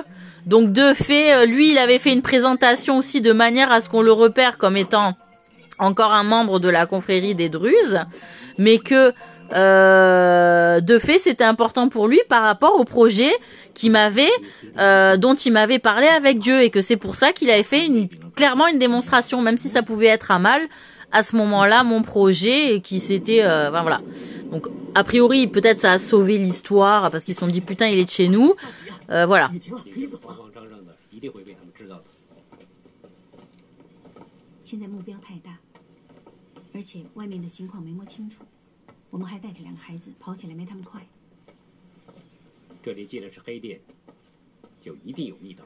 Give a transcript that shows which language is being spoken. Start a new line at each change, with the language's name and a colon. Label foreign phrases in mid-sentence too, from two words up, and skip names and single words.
French: Donc de fait, lui, il avait fait une présentation aussi de manière à ce qu'on le repère comme étant encore un membre de la confrérie des Druzes, mais que de fait, c'était important pour lui par rapport au projet dont il m'avait parlé avec Dieu, et que c'est pour ça qu'il avait fait clairement une démonstration, même si ça pouvait être à mal à ce moment-là mon projet, et qui s'était ben voilà. Donc a priori, peut-être ça a sauvé l'histoire parce qu'ils se sont dit putain, il est de chez nous. Voilà.
Chinese: 现在目标太大，而且外面的情况没摸清楚，我们还带着两个孩子，跑起来没他们快。这里既然是黑店，就一定有密道。